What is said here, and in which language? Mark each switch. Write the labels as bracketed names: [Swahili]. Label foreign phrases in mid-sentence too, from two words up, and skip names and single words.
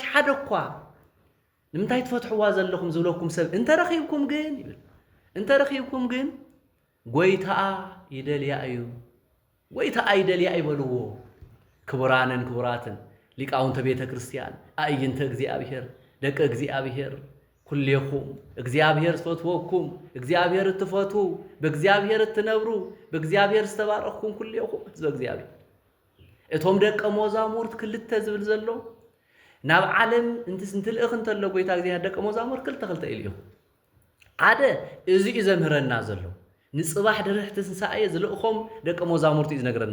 [Tigrinya] ሓደ እኳ ንምንታይ ትፈትሕዋ ዘለኹም ዝብለኩም ሰብ እንተረኺብኩም ግን ይብል እንተረኺብኩም ግን ጎይታኣ ይደልያ እዩ ጎይታኣ ይደልያ ይበልዎ ክቡራንን ክቡራትን ሊቃውንተ ቤተ ክርስቲያን አእይንተ እግዚአብሔር ደቀ እግዚአብሔር ኩልየኹም እግዚአብሔር ዝፈትወኩም እግዚአብሔር እትፈቱ በእግዚአብሔር እትነብሩ በእግዚአብሔር ዝተባረኽኩም ኩልየኹም ህዝበ እግዚአብሔር እቶም ደቀ መዛሙርት ክልተ ዝብል ዘሎ ናብ ዓለም እንትልእኽ እንተሎ ጎይታ እግዚአብሔር ደቀ መዛሙርት ክልተ ኢልዩ ሓደ እዚ እዩ ዘምህረና ዘሎ ንጽባሕ ድርሕቲ ትንሳኤ ዝልእኾም ደቀ መዛሙርት እዩ ዝነግረና